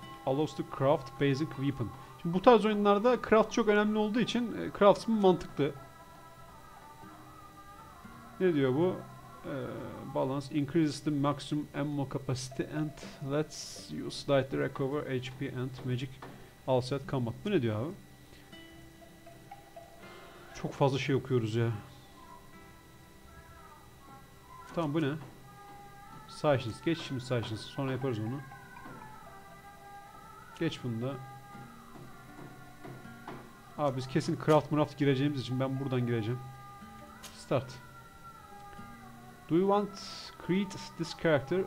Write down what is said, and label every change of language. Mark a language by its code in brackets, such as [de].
[en] Allows to craft basic weapon. [tr] Şimdi bu tarz oyunlarda craft çok önemli olduğu için craftsman mantıklı. Ne diyor bu? [en] Balance increases the maximum ammo capacity and lets you slightly recover HP and magic also at combat. [tr] Bu ne diyor abi? Çok fazla şey okuyoruz ya. Tamam, bu ne? Science. Geç şimdi Science. Sonra yaparız onu. Geç bunu da. Abi biz kesin craft gireceğimiz için ben buradan gireceğim. [en] Start. Do you want create this character?